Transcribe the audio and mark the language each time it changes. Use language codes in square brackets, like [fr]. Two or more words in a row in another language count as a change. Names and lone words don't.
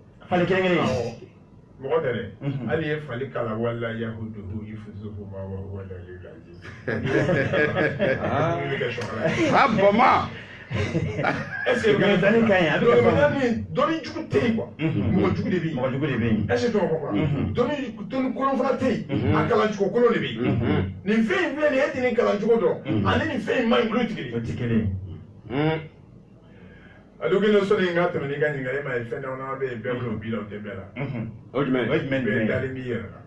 [bm] fali kelen mɔgɔ tɛ dɛ hali ye fali kalan wala yahudu i fusu ma wala lebi la ah bama [fr] est-ce que [bm] dɔnni ka ɲi a bɛ kɛ faamu dɔnni jugu tɛ yen quoi mɔgɔ jugu de bɛ yen mɔgɔ jugu de bɛ yen [fr] est-ce que tu comprends [bm] dɔnni kolon fana tɛ yen a kalancogo kolon de bɛ yen nin fɛn in filɛ nin ye e tɛ nin kalancogo dɔn ani nin fɛn in man ɲi olu tɛ kelen o tɛ kelen a don kelen sɔnni n ka tɛmɛ n'i ka ɲininkali ma ye fɛn dama bɛ yen bɛɛ bolo o b'i la o tɛ bɛɛ la o jumɛn bɛɛ dalen b'i yɛrɛ la